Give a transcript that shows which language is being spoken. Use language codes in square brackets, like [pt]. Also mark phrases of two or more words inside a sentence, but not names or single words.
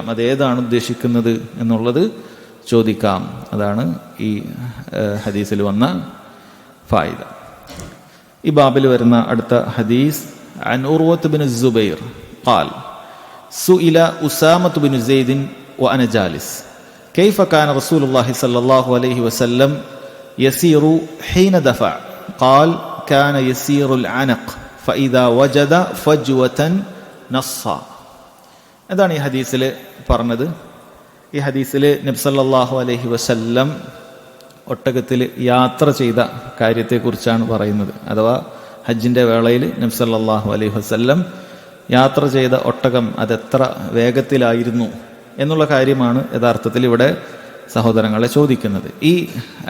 [ml] അതേതാണ് ഉദ്ദേശിക്കുന്നത് എന്നുള്ളത് ചോദിക്കാം. അതാണ് ഈ ഹദീസിൽ വന്ന ഫായിദ. [ar] ഈ ബാബിൽ വരുന്ന അടുത്ത ഹദീസ് عن عروة بن الزبير قال سئل أسامة بن زيد وأنا جالس كيف كان رسول الله صلى الله عليه وسلم يسير حين دفع قال كان يسير العنق فإذا وجد فجوة نصا. [ml] എന്താണ് ഈ ഹദീസിൽ പറഞ്ഞത്? ഈ ഹദീസിൽ നബി [ar] صلى الله عليه وسلم [ml] ഒട്ടകത്തിൽ യാത്ര ചെയ്ത കാര്യത്തെക്കുറിച്ചാണ് പറയുന്നത്. അഥവാ ഹജ്ജിൻ്റെ വേളയിൽ നബി [ar] صلى الله عليه وسلم [ml] യാത്ര ചെയ്ത ഒട്ടകം അതെത്ര വേഗത്തിലായിരുന്നു എന്നുള്ള കാര്യമാണ് യഥാർത്ഥത്തിൽ ഇവിടെ സഹോദരങ്ങളെ ചോദിക്കുന്നത്.